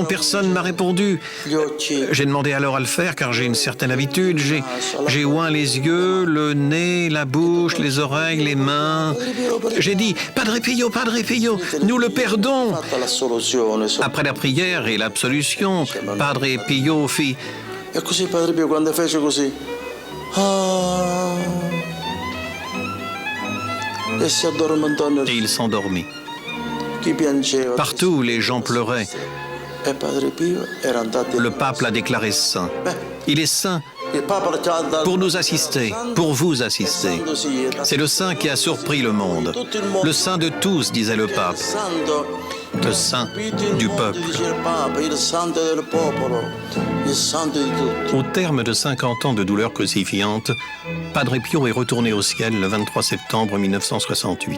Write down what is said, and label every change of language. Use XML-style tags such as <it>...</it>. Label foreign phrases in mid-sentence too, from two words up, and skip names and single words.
<fr>Personne ne m'a répondu. J'ai demandé alors à le faire, car j'ai une certaine habitude. J'ai oint les yeux, le nez, la bouche, les oreilles, les mains. J'ai dit Padre Pio, nous le perdons. Après la prière et l'absolution, Padre Pio fit.</fr> <it>E così Padre Pio quando fece così, e si addormentò nel...</it> <fr>Et il s'endormit.</fr> <it>Chi piangeva.</it> <fr>Partout, les gens pleuraient.</fr> <it>E Padre Pio era andato...</it> <fr>Le pape l'a déclaré saint. Il est saint pour nous assister, pour vous assister. C'est le saint qui a surpris le monde. Le saint de tous, disait le pape. Le saint du peuple. Au terme de 50 ans de douleur crucifiante, Padre Pio est retourné au ciel le 23 septembre 1968.</fr>